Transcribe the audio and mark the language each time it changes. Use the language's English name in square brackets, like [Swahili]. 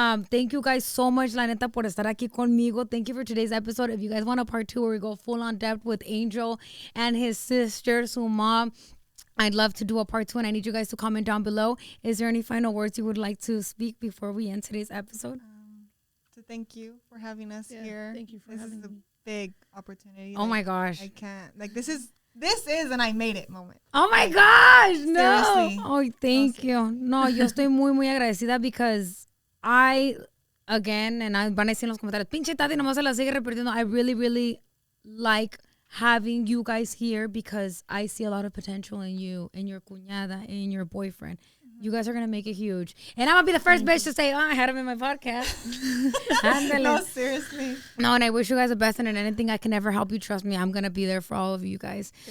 [English] Thank you guys so much, [Spanish] la neta, por estar aquí conmigo. [English] Thank you for today's episode. If you guys want a part 2 where we go full on depth with Angel and his sister, su mom, I'd love to do a part 2, and I need you guys to comment down below. Is there any final words you would like to speak before we end today's episode? To thank you for having us here. Thank you for having me. This is a big opportunity. Oh my gosh. I can't. Like, this is an I made it moment. Oh my gosh. No. Seriously. Oh, thank you. [Spanish] No, yo estoy muy, muy agradecida [English] because again, [Spanish] and van a decir en los comentarios, pinche Tati nomás se la sigue repitiendo. [English] I really, really like having you guys here because I see a lot of potential in you, in your cuñada, in your boyfriend. You guys are going to make it huge. And I'm going to be the first bitch to say, I had him in my podcast. No, seriously. No, and I wish you guys the best. And in anything I can ever help you, trust me, I'm going to be there for all of you guys.